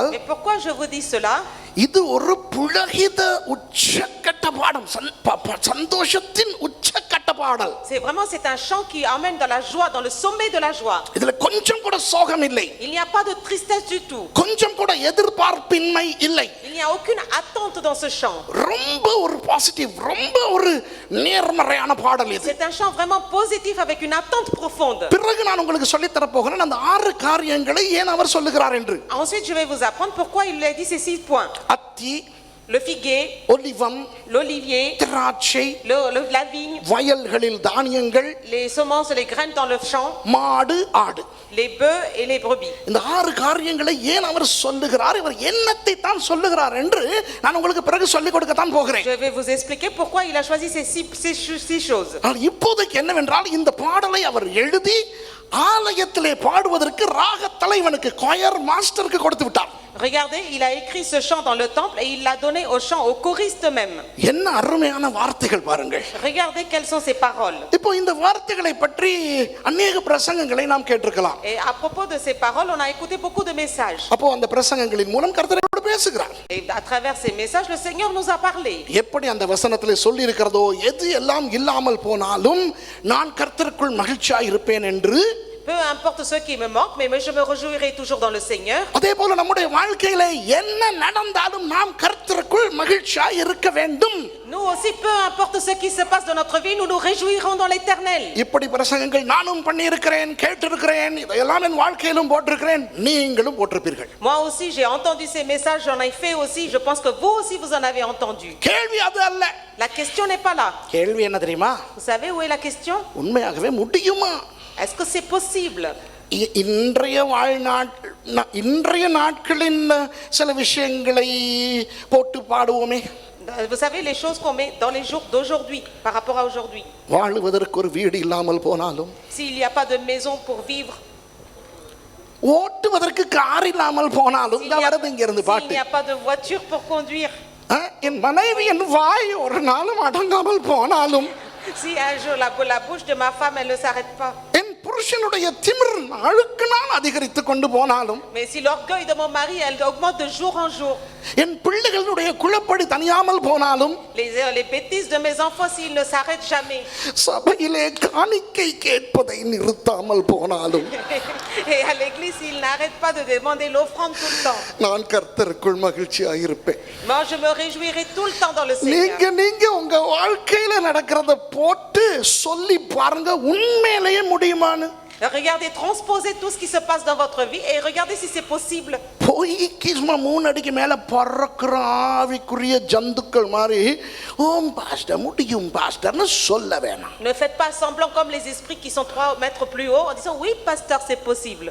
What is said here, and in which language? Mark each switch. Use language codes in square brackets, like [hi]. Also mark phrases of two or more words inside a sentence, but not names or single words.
[fr] Mais pourquoi je vous dis cela? [ta] இது ஒரு புலகித உச்சக்கட்ட பாடம், சந்தோஷத்தின் உச்சக்கட்ட பாடல். [fr] C'est un chant qui emmène dans la joie, dans le sommet de la joie. [ta] இதுல கொஞ்சம் கூட சோகம் இல்லை. [fr] Il n'y a pas de tristesse du tout. [ta] கொஞ்சம் கூட எதிர்பார்ப்பின்மை இல்லை. [fr] Il n'y a aucune attente dans ce chant. [ta] ரொம்ப ஒரு பாசிட்டிவ், ரொம்ப ஒரு நேர்மறையான பாடல் இது. [fr] C'est un chant vraiment positif avec une attente profonde. [ta] பிறகு நான் உங்களுக்கு சொல்லித் தர போகிறேன் அந்த 6 காரியங்களை ஏன் அவர் சொல்லுகிறார் என்று. [fr] Ensuite, je vais vous apprendre pourquoi il a dit ces 6 points. [ta] அத்தி, [fr] Le figuier, [ta] ஒலிவம், [fr] l'olivier, [ta] திராட்சை, [fr] la vigne, [ta] வயல்களில் தானியங்கள், [fr] les semences, les graines dans le champ, [ta] மாடு, ஆடு. [fr] les bœufs et les brebis. [ta] இந்த 6 காரியங்களை ஏன் அவர் சொல்லுகிறார், இவர் என்னத்தை தான் சொல்லுகிறார் என்று நான் உங்களுக்கு பிறகு சொல்லிக் கொடுக்கத்தான் போகிறேன். [fr] Je vais vous expliquer pourquoi il a choisi ces six choses. [ta] ஆனால் இப்போதைக்கு என்னவென்றால் இந்த பாடலை அவர் எழுதி ஆலயத்திலே பாடுவதற்கு ராக தலைவனுக்கு, [en] choir masterukku [ta] கொடுத்து விட்டார். [fr] Regardez, il a écrit ce chant dans le temple et il l'a donné au chant, aux choristes même. [ta] என்ன அருமையான வார்த்தைகள் பாருங்கள். [fr] Regardez quelles sont ces paroles. [ta] இப்போ இந்த வார்த்தைகளை பற்றி அநேக பிரசங்கங்களை நாம் கேட்டிருக்கலாம். [fr] Et à propos de ces paroles, on a écouté beaucoup de messages. [ta] அப்போ அந்த பிரசங்கங்களின் மூலம் கர்த்தர் நம்மோடு பேசுகிறார். [fr] Et à travers ces messages, le Seigneur nous a parlé. [ta] எப்படி அந்த வசனத்திலே சொல்லி இருக்கிறதோ, எது எல்லாம் இல்லாமல் போனாலும் நான் கர்த்தருக்குள் மகிழ்ச்சியாய் இருப்பேன் என்று. [fr] Peu importe ce qui me manque, mais je me réjouirai toujours dans le Seigneur. [ta] அதே போல நம்முடைய வாழ்க்கையிலே என்ன நடந்தாலும் நாம் கர்த்தருக்குள் மகிழ்ச்சியாய் இருக்க வேண்டும். [fr] Nous aussi, peu importe ce qui se passe dans notre vie, nous nous réjouirons dans l'Éternel. [ta] இப்படி பிரசங்கங்கள் நானும் பண்ணி இருக்கிறேன், கேட்டிருக்கிறேன், இதெல்லாம் என் வாழ்க்கையிலும் போட்டிருக்கிறேன், நீங்களும் போட்டிருப்பீர்கள். [fr] Moi aussi, j'ai entendu ces messages, j'en ai fait aussi. Je pense que vous aussi, vous en avez entendu. [ta] கேள்வி அது அல்ல. [fr] La question n'est pas là. [ta] கேள்வி என்ன தெரியுமா? [fr] Vous savez où est la question? [ta] உண்மையாகவே முடியுமா? [fr] Est-ce que c'est possible? [ta] இன்றைய நாட்களின் சில விஷயங்களை போட்டு பாடுவோமே. [fr] Vous savez les choses qu'on met dans les jours d'aujourd'hui par rapport à aujourd'hui. [ta] வாழ்வதற்கு ஒரு வீடு இல்லாமல் போனாலும், [fr] S'il n'y a pas de maison pour vivre, [ta] ஓட்டுவதற்கு கார் இல்லாமல் போனாலும், [fr] s'il n'y a pas de voiture pour conduire, [ta] என் மனைவியின் வாய் ஒரு நாளும் அடங்காமல் போனாலும், [fr] si un jour la bouche de ma femme elle ne s'arrête pas, [ta] என் புருஷனுடைய திமிர் நாளுக்கு நாள் அதிகரித்து கொண்டு போனாலும் [fr] Mais si l'orgueil de mon mari, elle augmente de jour en jour. [ta] என் பிள்ளைகளுடைய குழப்படி தனியாமல் போனாலும் [fr] Les bêtises de mes enfants, s'ils ne s'arrêtent jamais. [ta] சபையிலே காணிக்கை கேட்பதை நிறுத்தாமல் போனாலும் [fr] Et à l'église, s'ils n'arrêtent pas de demander l'offrande tout le temps. [ta] நான் கர்த்தருக்குள் மகிழ்ச்சியாக இருப்பேன். [fr] Moi, je me réjouirai tout le temps dans le Seigneur. [ta] நீங்க உங்க வாழ்க்கையில நடக்கிறத போட்டு சொல்லி பாருங்க உண்மையிலேயே முடியுமான்னு. [fr] Regardez, transposez tout ce qui se passe dans votre vie et regardez si c'est possible. [ta] பொய்க்கு சும்மா 3 அடிக்கு மேல பறக்கிற ஆவிக்குரிய ஜந்துக்கள் மாதிரி ஓம் பாஸ்டர் முடியும் பாஸ்டர்னு சொல்ல வேணாம். [fr] Ne faites pas semblant comme les esprits qui sont 3 mètres plus haut en disant oui pasteur c'est possible.